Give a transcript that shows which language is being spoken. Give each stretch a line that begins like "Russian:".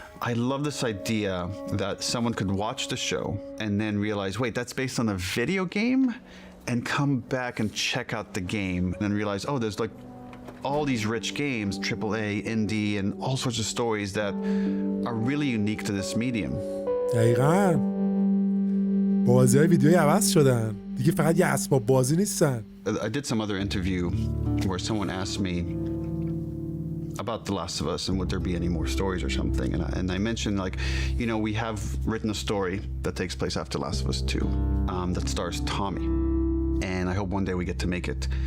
English: I love this idea that someone could watch the show and then realize, wait, that's based on a video game, and come back and check out the game and then realize, oh, there's like all these rich games, AAA, indie, and all sorts of stories that are really unique to this medium.
Persian: دقیقاً. بازی‌های ویدیویی عوض شدن. دیگه فقط یه اسباب بازی نیستن.
English: I did some other interview where someone asked me about The Last of Us and would there be any more stories or something, and I mentioned, like, you know, we have written a story that takes place after Last of Us 2 that stars Tommy, and I hope one day we get to make it.